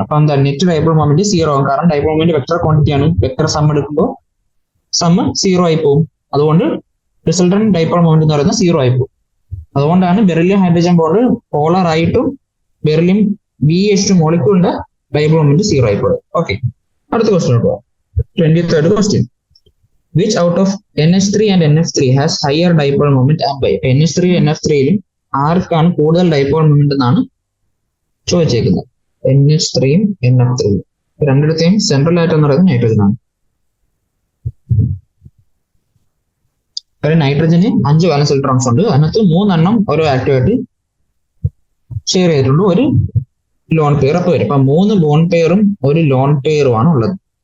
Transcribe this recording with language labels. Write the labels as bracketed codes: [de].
[ml] അപ്പൊ എന്താ net dipole moment 0 ആകും, കാരണം ഡൈപോൾ മൊമെന്റ് വെക്ടർ ക്വാണ്ടിറ്റി ആണ്. വെക്ടർ സം എടുക്കുമ്പോൾ സം 0 ആയി പോകും. അതുകൊണ്ട് റിസൾട്ടന്റ് ഡൈപോൾ മൊമെന്റ് എന്ന് പറയുന്നത് 0 ആയി പോകും. അതുകൊണ്ടാണ് ബെറിലിയം ഹൈഡ്രജൻ ബോണ്ട് പോളർ ആയിട്ടും ബെറിലിയം BeH2 മോളിക്യൂളിന്റെ ഡൈപോൾ മൊമെന്റ് 0 ആയി പോകും. ഓക്കെ, അടുത്ത ക്വസ്റ്റ്യൻ പോകാം. 23rd question. [en] Which out of NH3 and NF3 has higher dipole moment and why? [ml] NH3 NF3-ലും ആർക്കാണ് കൂടുതൽ ഡൈപോൾ മൊമെന്റ് എന്നാണ് ചോദിച്ചേക്കുന്നത്. NH3-യും NF3-യും രണ്ടിടത്തെയും സെൻട്രൽ ആയിട്ട് എന്ന് പറയുന്നത് നൈട്രജൻ ആണ്. നൈട്രജന് 5 വാലൻസ് ഇലക്ട്രോൺസ് ഉണ്ട്. അതിനകത്ത് 3 എണ്ണം ഓരോ ആക്റ്റീവായിട്ട് ഷെയർ ചെയ്തിട്ടുണ്ട്, ഒരു ലോൺ പെയർ അപ്പൊ വരും. അപ്പൊ 3 ബോണ്ട് പെയറും ഒരു ലോൺ പെയറുമാണ് ഉള്ളത്.